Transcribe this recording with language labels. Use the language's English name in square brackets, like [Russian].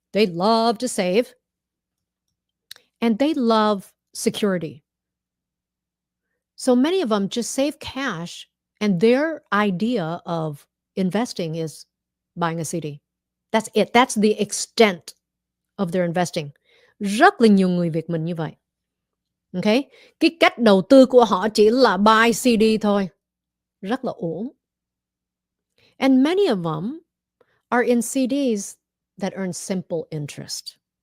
[English] They love to save and they love security. So many of them just save cash, and their idea of investing is buying a CD. That's it. That's the extent of their investing. [Vietnamese] Rất là nhiều người Việt mình như vậy. Okay? Cái cách đầu tư của họ chỉ là [English] buy CD [Vietnamese] thôi. Rất là uổng. [English] And many of them are in CDs that earn simple interest.